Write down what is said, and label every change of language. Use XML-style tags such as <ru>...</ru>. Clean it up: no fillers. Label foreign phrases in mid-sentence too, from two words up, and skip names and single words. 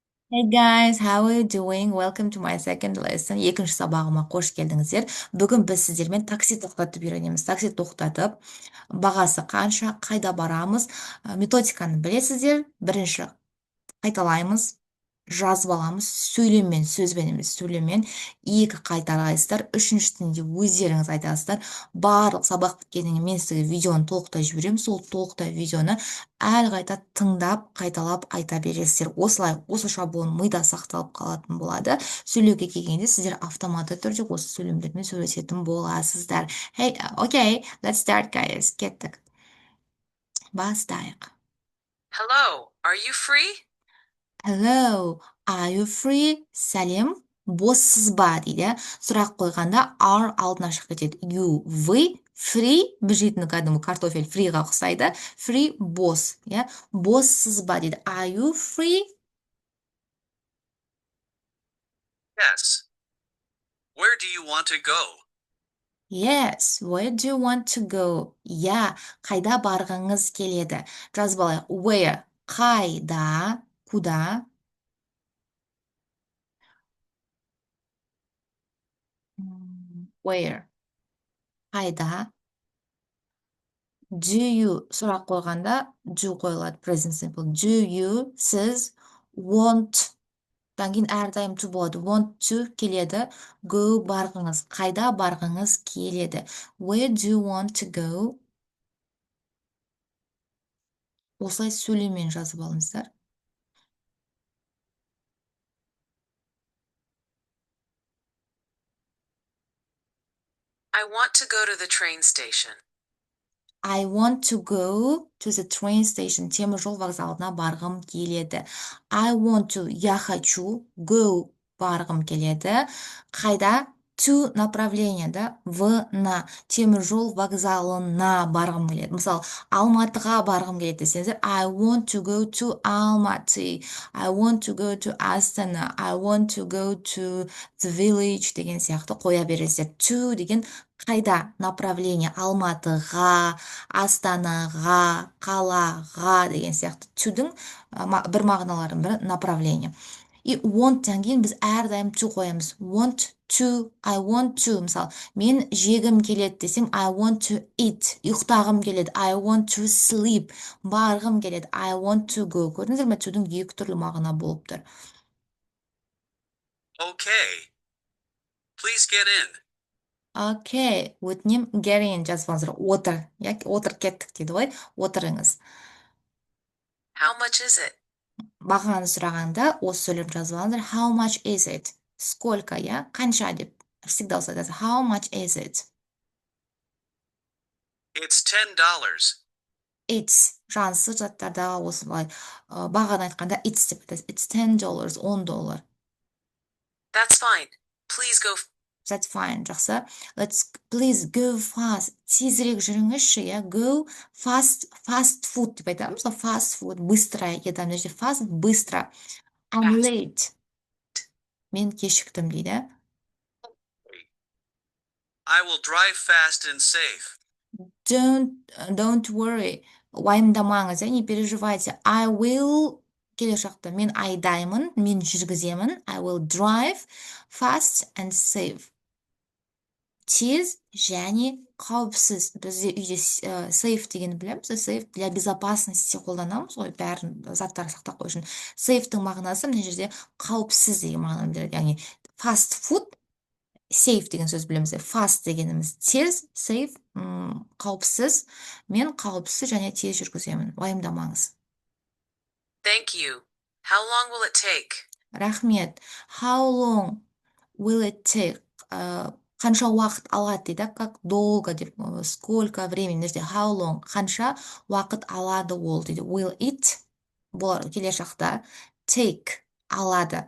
<en>Hey guys, how are you doing? Welcome to my second lesson.</en> <kk>Екінші сабағыма қош келдіңіздер. Бүгін біз сіздермен такси тоқтатып үйренеміз. Такси тоқтатып, бағасы қанша, қайда барамыз, методиканы білесіздер. Бірінші қайталаймыз, жазып аламыз, сөйлеммен, сөзбен емес, сөйлеммен. Екі қайталайсыздар, үшіншісінде өздеріңіз айтасыздар. Барлық сабақ біткеннен кейін мен сізге видеоны толықтай жіберемін. Сол толықтай видеоны әлі қайта тыңдап, қайталап айта бересіздер. Осылай, осы шаблон мида сақталып қалатын болады. Сөйлеуге келгенде сіздер автоматты түрде осы сөйлемдермен сөйлесетін боласыздар.</kk> <en>Hey, okay, let's start guys.</en> <kk>Кеттік. Бастайық.</kk> <en>Hello, are you free? Hello, are you free?</en> <kk>Сәлем, боссыз ба дейді. Сұрақ қойғанда are алдына шығып кетеді.</kk> <en>You, вы, free,</en> <kk>біз жейтін кәдімгі картофель фриға ұқсайды. Free, бос, иә. Боссыз ба дейді.</kk> <en>Are you free? Yes. Where do you want to go? Yes, where do you want to go? Yeah,</en> <kk>қайда барғыңыз келеді? Жазып алайық. Where, қайда,</kk> <ru>куда?</ru> <kk>Where, қайда?</kk> <en>Do you</en> <kk>сұрақ қойғанда do қойылады</kk> <en>present simple. Do you</en> <kk>сіз want дан кейін әрдайым to болады.</kk> <en>Want to</en> <kk>келеді. Go барғыңыз. Қайда барғыңыз келеді.</kk> <en>Where do you want to go?</en> <kk>Осылай сөйлеммен жазып алыңыздар.</kk> <en>I want to go to the train station. I want to go to the train station.</en> <kk>Теміржол вокзалына барғым келеді.</kk> <en>I want to,</en> <ru>я хочу,</ru> <en>go,</en> <kk>барғым келеді. Қайда?</kk> <ru>To направление, да? В, на.</ru> <kk>Теміржол вокзалына барғым келеді. Мысалы, Алматыға барғым келеді десеңіздер,</kk> <en>I want to go to Almaty. I want to go to Астана. I want to go to the village</en> <kk>деген сияқты қоя бересіздер. To деген қайда? Направление. Алматыға, Астанаға, қалаға деген сияқты. To-дің бір мағыналарының бірі направление. И want-тан кейін біз әрдайым to қоямыз.</kk> <en>Want to, I want to.</en> <kk>Мысалы, мен жегім келеді десем,</kk> <en>I want to eat.</en> <kk>Ұйықтағым келеді.</kk> <en>I want to sleep.</en> <kk>Барғым келеді.</kk> <en>I want to go.</en> <kk>Көрдіңіздер ме? To-дің екі түрлі мағына болып тұр.</kk> <en>Okay. Please get in.</en> <kk>Окей, өтінем</kk> <en>get in</en> <kk>жазып алыңыздар. Отыр. Яки отыр кеттік дейді ғой. Отырыңыз.</kk> <en>How much is it?</en> <kk>Бағаны сұрағанда осы сөйлем жазып алыңыздар.</kk> <en>How much is it?</en> <ru>Сколько, я?</ru> <kk>Қанша деп. Всегда осылай айтасыз.</kk> <en>How much is it? It's $10.</en> <kk>It's жансыз заттарда осылай бағаны айтқанда it's деп айтасыз.</kk> <en>It's $10, $10. That's fine. Please go. That's fine, жақсы. Let's please go fast.</en> <kk>Тезірек жүріңізші, я.</kk> <en>Go fast, fast food</en> <kk>деп айтамыз.</kk> <en>Fast food,</en> <ru>быстро еда.</ru> <kk>Мына жерде fast, быстро. I'm</kk> <en>Fast. late.</en> <kk>Мен кешіктім дейді.</kk> <en>I will drive fast and safe. Don't worry.</en> <kk>Уайымдамаңыз,</kk> <ru>не переживайте.</ru> <en>I will</en> <kk>келер шақта мен айдаймын, мен жүргіземін.</kk> <en>I will drive fast and safe.</en> <kk>Тез және қауіпсіз. Бізде үйде safe дегенді білеміз. Safe</kk> <ru>для безопасности</ru> <kk>қолданамыз ғой, бәрін заттарды сақтап қою үшін. Safe'тің мағынасы мына жерде қауіпсіз деген мағынаны береді. Яғни</kk> <en>fast food,</en> <kk>safe деген сөз білеміз. Fast дегеніміз тез, safe қауіпсіз. Мен қауіпсіз және тез жүргіземін. Уайымдамаңыз.</kk> <en>Thank you. How long will it take? Рахмет. How long will it take?</en> <kk>Қанша уақыт алады дейді.</kk> <ru>Как долго деп. Сколько времени.</ru> <kk>Мына жерде</kk> <en>how long.</en> <kk>Қанша уақыт алады ол дейді.</kk> <en>Will it</en> <kk>болар келер шақта. Take алады.</kk>